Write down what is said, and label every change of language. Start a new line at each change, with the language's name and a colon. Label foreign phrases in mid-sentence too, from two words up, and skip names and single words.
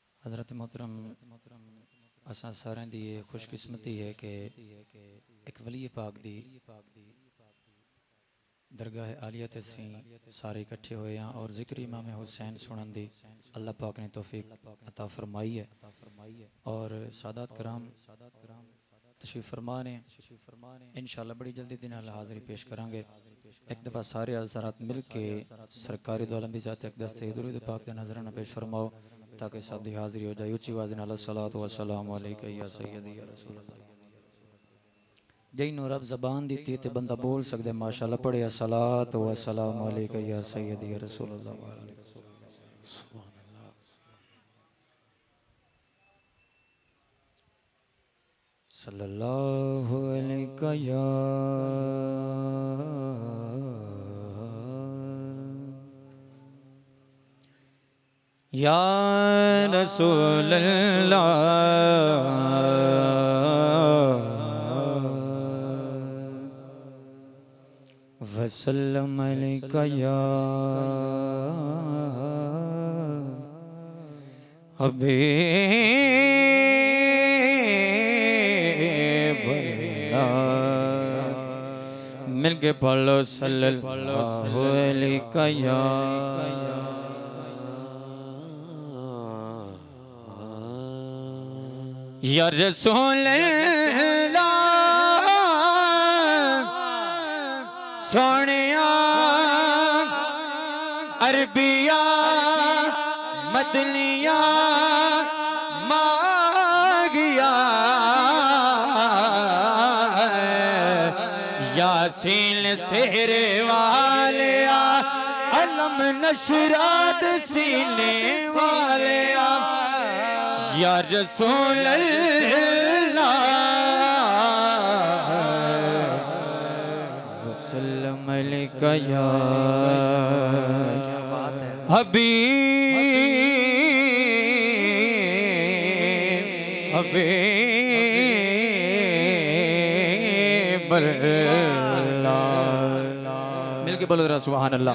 Punjabi: حضرت محترم اساں ساریاں دی ایہہ خوش قسمتی اے کہ اک ولی پاک دی درگاہ عالیہ تے اسیں سارے اکٹھے ہوئے ہاں تے ذکر امام حسین سنن دی اللہ پاک نے توفیق عطا فرمائی اے تے سادات کرام تشریف فرما نیں ان شاء اللہ بڑی جلدی دن حاضری پیش کراں گے. اک دفعہ سارے حضرات مل کے سرکار دو عالم دی ذات اقدس تے درود پاک دا نذرانہ پیش فرماؤ تاکہ سب دی حاضری ہو جائے. اچی آواز نال
Arabic: الصلاة والسلام عليك يا سيدي يا رسول الله.
Punjabi: جینوں رب زبان دتی تے بندہ بول سکدے ماشاءاللہ پڑھے
Arabic: الصلاة والسلام عليك يا سيدي يا رسول الله. صلى الله عليك يا رسول الله وسلم عليك يا حبيب الله.
Punjabi: مل کے پڑھو
Arabic: صلى الله عليك يا رسول الله.
Punjabi: سوہنیا عربیا مدنیا ماگیا یاسین سہرے والیا الم نشرات سینے والیا
Arabic: يا رسول الله وسلم عليك يا
Punjabi: حبیب حبیب مل کے بولو ذرا
Arabic: سبحان الله.